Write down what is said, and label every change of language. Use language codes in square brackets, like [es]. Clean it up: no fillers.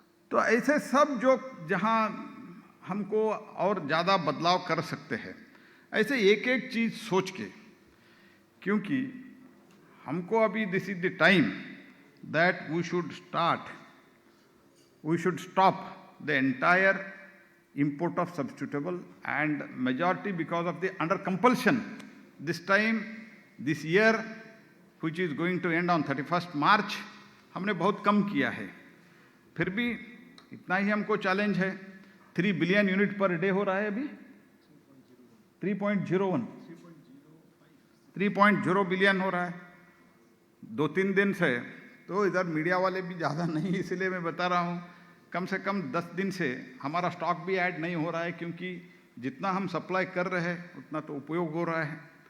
[hi] तो ऐसे सब जो जहाँ हमको और ज़्यादा बदलाव कर सकते हैं, ऐसे एक एक चीज़ सोच के, क्योंकि हमको अभी [en] This is the time that we should stop the entire import of substitutable and majority because of the under compulsion. This time, this year, which is going to end on 31st March, [hi] हमने बहुत कम किया है। फिर भी इतना ही हमको challenge है। 3 billion unit per day हो रहा है अभी, 3.0 बिलियन हो रहा है 2-3 दिन से। तो इधर मीडिया वाले भी ज़्यादा नहीं, इसलिए मैं बता रहा हूँ, कम से कम 10 दिन से हमारा स्टॉक भी ऐड नहीं हो रहा है, क्योंकि जितना हम सप्लाई कर रहे हैं उतना तो उपयोग हो रहा है।